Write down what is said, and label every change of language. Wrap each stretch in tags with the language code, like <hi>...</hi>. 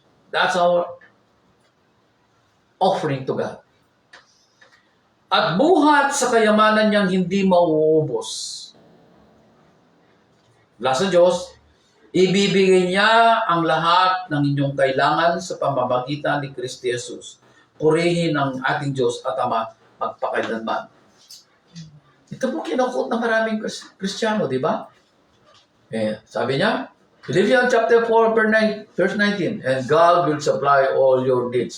<en>That's our offering to God.</en> <tl>At buhat sa kayamanan niyang hindi mauubos. Mula sa Diyos, ibibigay niya ang lahat ng inyong kailangan sa pamamagitan ni Kristo Jesus. Purihin ang ating Diyos at Ama magpakailanman. Ito po kinukot ng maraming Kristiyano, di ba? Sabi niya,</tl> <en>Philippians chapter 4, verse 19, and God will supply all your needs.</en>